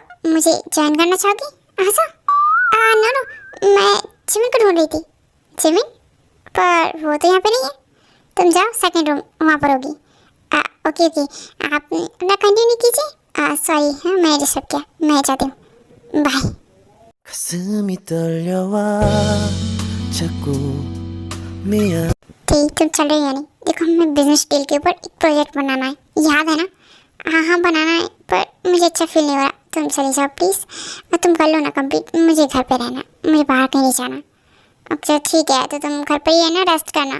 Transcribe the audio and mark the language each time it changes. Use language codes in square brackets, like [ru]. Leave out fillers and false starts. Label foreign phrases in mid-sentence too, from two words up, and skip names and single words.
[hi] मुझे ज्वाइन करना चाहोगी? अच्छा [en] no no, [hi] मैं जिमिन को ढूंढ रही थी। जिमिन? पर वो तो यहाँ पे नहीं है, तुम जाओ [en] second room, [hi] वहाँ पर होगी। [en] okay okay, [hi] आप अपना कंटिन्यू कीजिए। सॉरी हाँ मैंने डिस्टर्ब किया, मैं जाती हूँ। बाय। [ko] 가슴이 떨려와 자꾸 미안 [hi] ठीक, तुम चल रही है नहीं? देखो, हमें [en] business deal [hi] के ऊपर एक प्रोजेक्ट बनाना है, याद है ना? हाँ हाँ बनाना है, पर मुझे अच्छा फील नहीं हो रहा। तुम चली जाओ प्लीज़, और तुम कर लो ना कंप्लीट। मुझे घर पे रहना, मुझे बाहर कहीं नहीं जाना। अच्छा ठीक है, तो तुम घर पर ही है ना, रेस्ट करना।